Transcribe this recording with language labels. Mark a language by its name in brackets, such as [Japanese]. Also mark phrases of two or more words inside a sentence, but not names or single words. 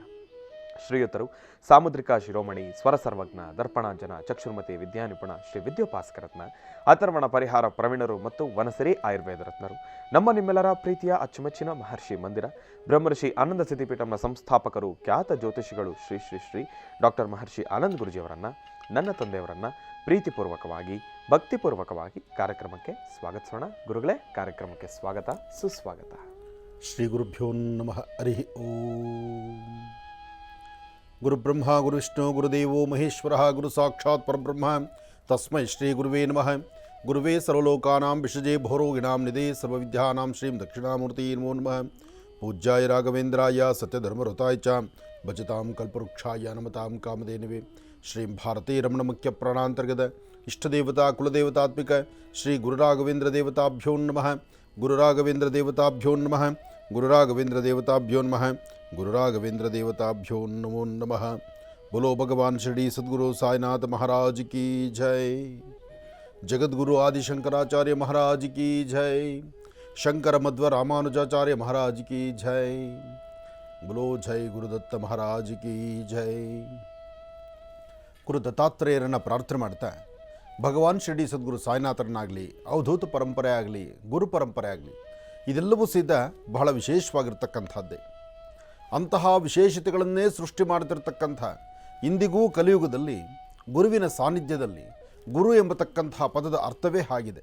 [Kannada] ಶ್ರೀಯುತರು ಸಾಮುದ್ರಿಕ ಶಿರೋಮಣಿ, ಸ್ವರ ಸರ್ವಜ್ಞ, ದರ್ಪಣಾಂಜನ, ಚಕ್ಷುರ್ಮತಿ, ವಿದ್ಯಾನಿಪುಣ, ಶ್ರೀ ವಿದ್ಯೋಪಾಸ್ಕರತ್ನ, ಅಥರ್ವಣ ಪರಿಹಾರ ಪ್ರವೀಣರು ಮತ್ತು ವನಸರಿ ಆಯುರ್ವೇದ ರತ್ನರು, ನಮ್ಮ ನಿಮ್ಮೆಲ್ಲರ ಪ್ರೀತಿಯ ಅಚ್ಚುಮೆಚ್ಚಿನ ಮಹರ್ಷಿ ಮಂದಿರ ಬ್ರಹ್ಮರ್ಷಿ ಆನಂದ ಸಿದ್ಧಿಪೀಠಂನ ಸಂಸ್ಥಾಪಕರು, ಖ್ಯಾತ ಜ್ಯೋತಿಷಿಗಳು ಶ್ರೀ ಶ್ರೀ ಶ್ರೀ ಡಾಕ್ಟರ್ ಮಹರ್ಷಿ ಆನಂದ್ ಗುರುಜಿಯವರನ್ನು, ನನ್ನ ತಂದೆಯವರನ್ನು ಪ್ರೀತಿಪೂರ್ವಕವಾಗಿ, ಭಕ್ತಿಪೂರ್ವಕವಾಗಿ ಕಾರ್ಯಕ್ರಮಕ್ಕೆ ಸ್ವಾಗತಿಸೋಣ. ಗುರುಗಳೇ, ಕಾರ್ಯಕ್ರಮಕ್ಕೆ ಸ್ವಾಗತ, ಸುಸ್ವಾಗತ. [Sanskrit] ಶ್ರೀ ಗುರುಭ್ಯೋ ನಮಃ. ಹರಿ ಓಂ. ಗುರುಬ್ರಹ್ಮ ಗುರುವಿಷ್ಣು ಗುರುದೇವೋ ಮಹೇಶ್ವರ ಗುರು ಸಾಕ್ಷಾತ್ ಪರಬ್ರಹ್ಮ ತಸ್ಮೈ ಶ್ರೀ ಗುರುವೇ ನಮಃ. ಗುರುವೇ ಸರ್ವಲೋಕಾನಾಂ ವಿಷಜೇ ಭೋರೋಗಿಣಾಂ ನಿಧೇ ಸರ್ವವಿದ್ಯಾನಾಂ ಶ್ರೀಂ ದಕ್ಷಿಣಾಮೂರ್ತಿ ನಮೋ ನಮಃ. ಪೂಜ್ಯಾಯ ರಾಘವೇಂದ್ರಾಯ ಸತ್ಯಧರ್ಮರತಾಯ ಚ ಭಜತಾಂ ಕಲ್ಪವೃಕ್ಷಾಯ ನಮತಾಂ ಕಾಮಧೇನವೇ. ಶ್ರೀಂ ಭಾರತೀ ರಮಣ ಮುಖ್ಯ ಪ್ರಾಣಾಂತರ್ಗತ ಇಷ್ಟದೇವತಾ ಕುಲದೇವತಾತ್ಮಿಕ ಶ್ರೀ ಗುರುರಾಘವೇಂದ್ರ ದೇವತಾಭ್ಯೋ ನಮಃ. ಗುರುರಾಘವೇಂದ್ರ ದೇವತಾಭ್ಯೋ ನಮಃ. ಗುರುರಾಘವೇಂದ್ರ ದೇವತಾಭ್ಯೋ ನಮಃ. ಗುರುರಾಘವೇಂದ್ರ ದೇವತಾಭ್ಯೋ ನಮೋ ನಮಃ. [Hindi] बोलो भगवान श्री सद्गुरु साईनाथ महाराज की जय. जगद्गुरु आदि शंकराचार्य महाराज की जय. शंकर मध्व रामानुजाचार्य महाराज की जय. बोलो जय गुरुदत्त महाराज की जय. [Kannada] ಗುರು ದತ್ತಾತ್ರೇಯರನ್ನು ಪ್ರಾರ್ಥನೆ ಮಾಡ್ತಾ ಭಗವಾನ್ ಶಿರಡಿ ಸದ್ಗುರು ಸಾಯಿನಾಥರನ್ನಾಗಲಿ, ಅವಧೂತ ಪರಂಪರೆ ಆಗಲಿ, ಗುರು ಪರಂಪರೆ ಆಗಲಿ, ಇದೆಲ್ಲವೂ ಸಹಿತ ಬಹಳ ವಿಶೇಷವಾಗಿರ್ತಕ್ಕಂಥದ್ದೇ. ಅಂತಹ ವಿಶೇಷತೆಗಳನ್ನೇ ಸೃಷ್ಟಿ ಮಾಡ್ತಿರ್ತಕ್ಕಂಥ ಇಂದಿಗೂ ಕಲಿಯುಗದಲ್ಲಿ ಗುರುವಿನ ಸಾನ್ನಿಧ್ಯದಲ್ಲಿ ಗುರು ಎಂಬತಕ್ಕಂಥ ಪದದ ಅರ್ಥವೇ ಆಗಿದೆ.